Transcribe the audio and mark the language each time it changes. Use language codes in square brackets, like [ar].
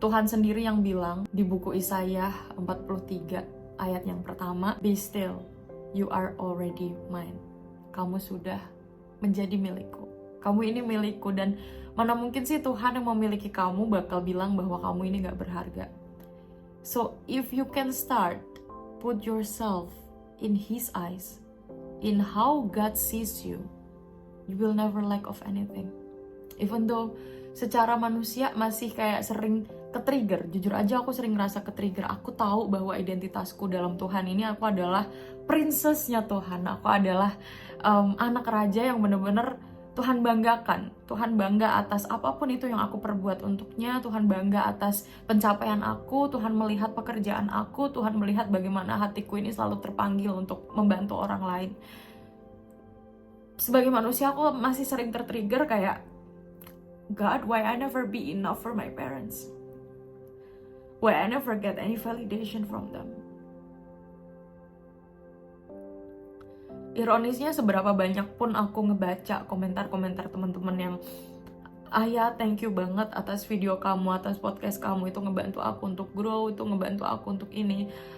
[id] Tuhan sendiri yang bilang di buku Yesaya 43 ayat yang pertama, [en] "Be still, you are already mine." [id] Kamu sudah menjadi milikku. Kamu ini milikku, dan mana mungkin sih Tuhan yang memiliki kamu bakal bilang bahwa kamu ini gak berharga. [en] So if you can start, put yourself in His eyes, in how God sees you, you will never lack of anything. Even though [id] secara manusia masih kayak sering ke-trigger, jujur aja aku sering ngerasa ke-trigger. Aku tahu bahwa identitasku dalam Tuhan ini, aku adalah princessnya Tuhan, aku adalah anak raja yang bener-bener Tuhan banggakan. Tuhan bangga atas apapun itu yang aku perbuat untuknya. Tuhan bangga atas pencapaian aku. Tuhan melihat pekerjaan aku. Tuhan melihat bagaimana hatiku ini selalu terpanggil untuk membantu orang lain. Sebagai manusia aku masih sering ter-trigger kayak, [en] God, why I never be enough for my parents? Why I never get any validation from them? [id] Ironisnya seberapa banyak pun aku ngebaca komentar-komentar teman-teman yang Ayah, thank you banget atas video kamu, atas podcast kamu, itu ngebantu aku untuk grow, itu ngebantu aku untuk ini.